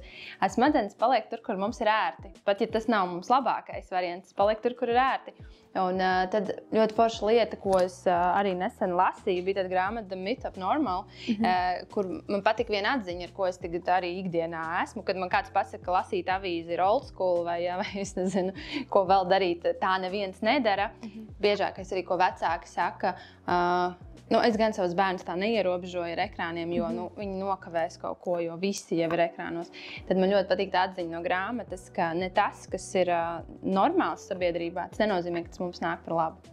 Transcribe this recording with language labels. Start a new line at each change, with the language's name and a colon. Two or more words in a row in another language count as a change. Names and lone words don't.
Latvian: Smadzenes paliek tur, kur mums ir ērti. Pat ja tas nav mums labākais variants, paliek tur, kur ir ērti. Un tad ļoti forša lieta, ko es arī nesen lasīju, bija tāda grāmata The Myth of Normal, kur man patika viena atziņa, ar ko es tagad arī ikdienā esmu, kad man kāds pasaka, ka lasīt avīzi ir
English: old school
Latvian: vai es nezinu, ko vēl darīt, tā neviens nedara. Biežākais arī, ko vecāki saka, es gan savus bērnus tā neierobežoju ar ekrāniem, jo viņi nokavēs kaut ko, jo visi jau ir ekrānos. Tad man ļoti patīk tā atziņa no grāmatas, ka ne tas, kas ir normāls sabiedrībā, tas nenozīmē, ka tas mums nāk par labu.